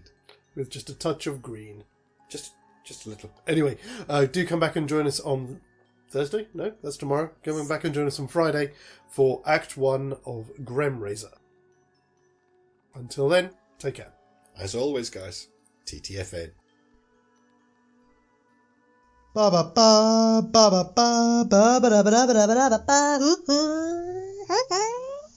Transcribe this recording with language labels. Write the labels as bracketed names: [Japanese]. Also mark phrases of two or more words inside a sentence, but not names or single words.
[English] With just a touch of green. Just a little. Anyway, do come back and join us on Thursday? No, that's tomorrow. Come back and join us on Friday for Act 1 of Gremraiser. Until then, take care. As always, guys, TTFN. Ba ba ba ba ba ba ba ba ba ba ba ba ba ba.